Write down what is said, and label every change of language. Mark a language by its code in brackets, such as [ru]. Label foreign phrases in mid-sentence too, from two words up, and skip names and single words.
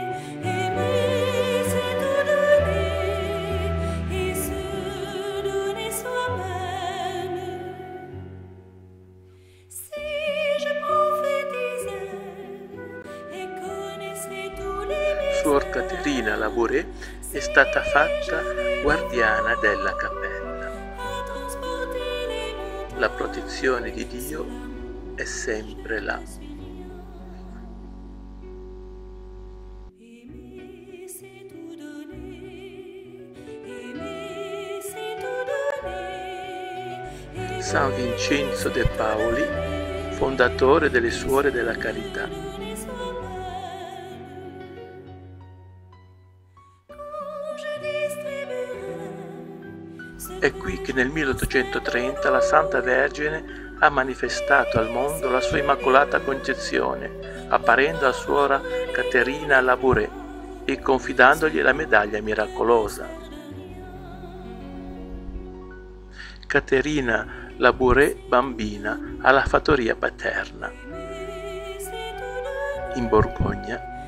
[fr] Aimer, c'est tout donner. Et se donner soi-même. Si je prophétisais et connaissais tous les [it] Suor Caterina Labouré è stata fatta guardiana della cappella. [fr] à transporter les montagnes. [it] La protezione di Dio è sempre là. [fr] Aimer, c'est tout donner. Aimer, c'est tout donner. [it] San Vincenzo de Paoli, fondatore delle Suore della Carità. [fr] Donner soi-même. Quand je distribuerai ce [it] È qui che nel 1830 la Santa Vergine ha manifestato al mondo la sua Immacolata Concezione, apparendo a Suor Caterina Labouré e confidandogli la medaglia miracolosa. Caterina Labouré bambina alla fattoria paterna in Borgogna.